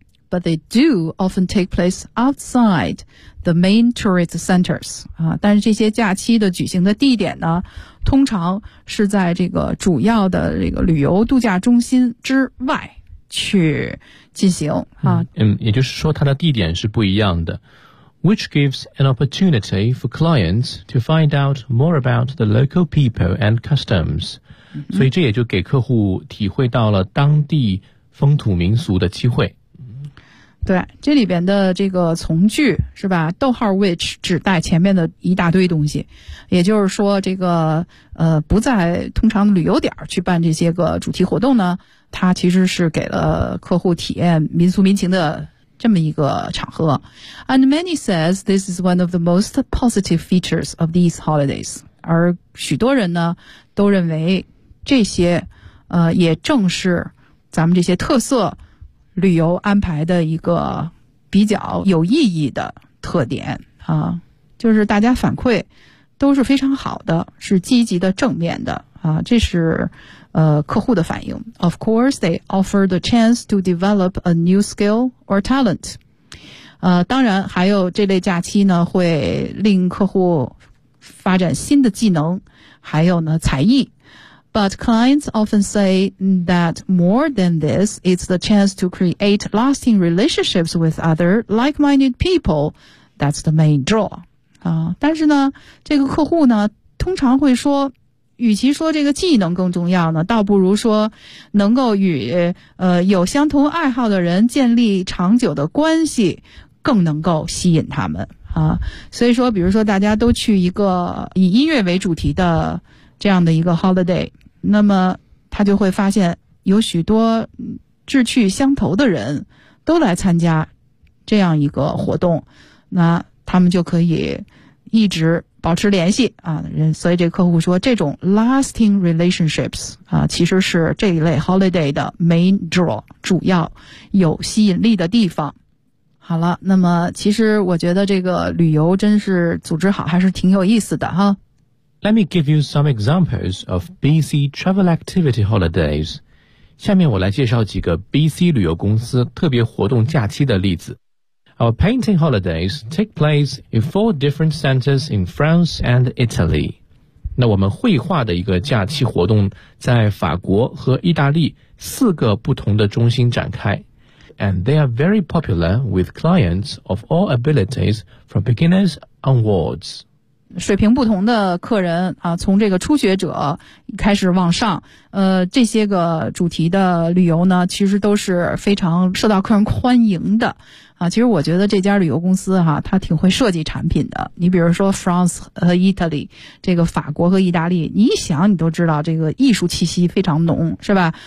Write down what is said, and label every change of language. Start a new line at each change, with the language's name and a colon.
English: But they do often take place outside the main tourist centers
Chinese: 啊，但是这些假期的举行的地点呢，通常是在这个主要的这个旅游度假中心之外去进行啊。嗯，也就是说它的地点是不一样的。
English: Which gives an opportunity for clients to find out more about the local people and customs.
Chinese: 所以这也就给客户体会到了当地风土民俗的机会。对，这里边的这个从句是吧，逗号 which 指代前面的一大堆东西。也就是说这个不在通常旅游点去办这些个主题活动呢，它其实是给了客户体验民俗民情的这么一个场合。
English: And many says this is one of the most positive features of these holidays.
Chinese: 而许多人呢都认为这些也正是咱们这些特色旅游安排的一个比较有意义的特点啊，就是大家反馈都是非常好的，是积极的正面的啊，这是客户的反应。
English: Of course, they offer the chance to develop a new skill or talent.
Chinese: 当然还有这类假期呢会令客户发展新的技能还有呢才艺。
English: But clients often say that more than this, it's the chance to create lasting relationships with other like-minded people. That's the main draw.
Chinese: 但是呢这个客户呢通常会说与其说这个技能更重要呢，倒不如说能够与有相同爱好的人建立长久的关系更能够吸引他们啊。所以说比如说大家都去一个以音乐为主题的这样的一个 holiday， 那么他就会发现有许多志趣相投的人都来参加这样一个活动，那他们就可以一直保持联系啊，所以这个客户说这种 lasting relationships 啊，其实是这一类 holiday 的 main draw 主要有吸引力的地方。好了，那么其实我觉得这个旅游真是组织好还是挺有意思的哈。
English: Let me give you some examples of BC travel activity holidays.
Chinese: 下面我来介绍几个 BC 旅游公司特别活动假期的例子。
English: Our painting holidays take place in four different centers in France and Italy.
Chinese: 那我们绘画的一个假期活动在法国和意大利四个不同的中心展开。
English: And they are very popular with clients of all abilities from beginners onwards.
Chinese: 水平不同的客人啊，从这个初学者开始往上，这些个主题的旅游呢，其实都是非常受到客人欢迎的。啊，其实我觉得这家旅游公司哈，它挺会设计产品的。你比如说 France 和 Italy， 这个法国和意大利，你一想你都知道这个艺术气息非常浓，是吧？